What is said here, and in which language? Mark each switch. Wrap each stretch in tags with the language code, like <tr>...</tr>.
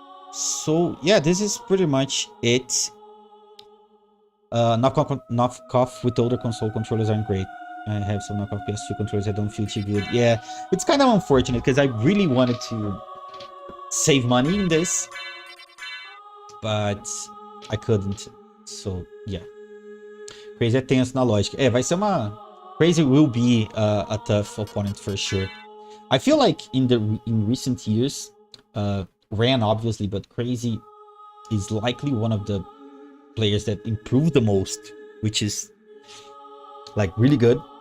<en>So yeah, this is pretty much it. Knockoff with older console controllers aren't great. I have some knockoff PS2 controllers that don't feel too good. Yeah, it's kind of unfortunate because I really wanted to save money in this, but I couldn't. So yeah,</en> <pt>Crazy é tenso na lógica. Vai ser uma...</pt> <en>Crazy will be a tough opponent for sure. I feel like in recent years, Ran obviously, but Crazy is likely one of the players that improved the most, which is like really good.</en>